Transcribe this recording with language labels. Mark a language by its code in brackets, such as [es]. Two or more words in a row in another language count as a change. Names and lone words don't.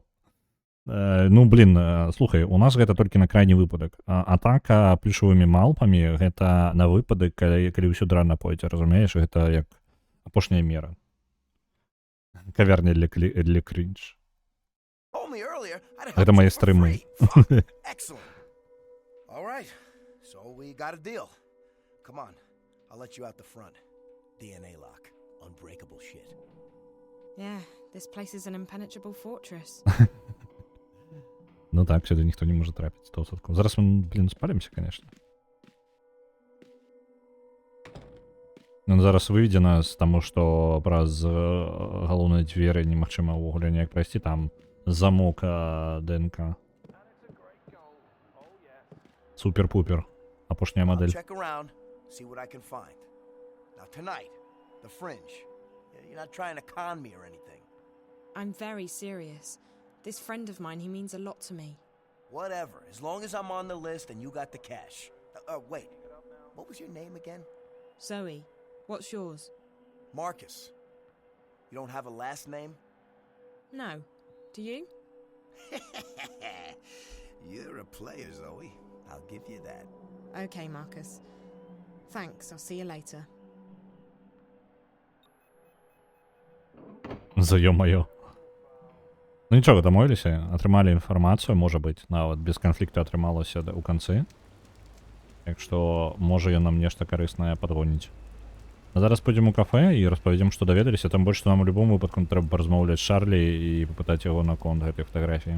[be] Ну, блин, слухай, у нас гэта толькі на крайні выпадак. Атака плюшавымі малпамі гэта на выпадак, калі ўсё дрэнна пойдзе, разумееш, гэта як апошняя мера. Кавярня для крінж. Гэта мае стрымы. [en] Excellent. All right. So we got a deal. Come on. I'll let you out the front. DNA lock. Unbreakable shit. Yeah, this place is an impenetrable fortress. [uk] Ну так, сюди ніхто не може трапити 100%. Зараз ми, блін, спалимося, конечно. [be] Ну, зараз выведзе нас, таму што праз галоўныя дзверы немагчыма ўвогуле ніяк прайсці, там замок ДНК. Супер-пупер. Апошняя модель. [en] Check around, see what I can find. Now tonight, the Fringe. You're not trying to con me or anything. I'm very serious. This friend of mine, he means a lot to me. Whatever, as long as I'm on the list and you got the cash. Wait, what was your name again? Zoe. What's yours? Marcus. You don't have a last name? No. Do you? You're a player, Zoe. I'll give you that. Okay, Marcus. Thanks, I'll see you later. [ru] За-ё-моё. [be] Ну нічого, дамовіліся, атрымалі інфармацыю, можа быць, нават без канфлікту атрымалася ў канцы. Так што, можа ён нам нешта карыснае падгоніць. А зараз пойдзем у кафе і распавядзем, што даведаліся, там больш што нам у любым выпадку трэба паразмаўляць з Чарлі і папытаць яго наконт гэтай фатаграфіі.